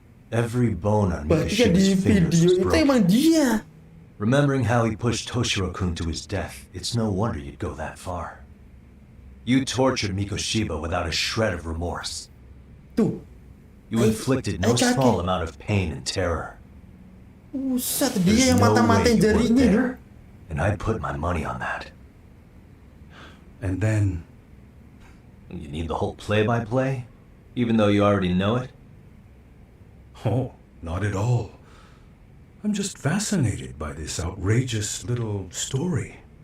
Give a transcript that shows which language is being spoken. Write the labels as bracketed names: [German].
[English] Every bone on Mikoshiba's fingers was broken. Remembering how he pushed Toshiro-kun to his death, it's no wonder you'd go that far. You tortured Mikoshiba without a shred of remorse. You inflicted no small amount of pain and terror. [Indonesian] Buset, dia yang mata-matain jarinya itu. [English] And I'd put my money on that. And then... You need the whole play-by-play? Even though you already know it? Oh, not at all. I'm just fascinated by this outrageous little story.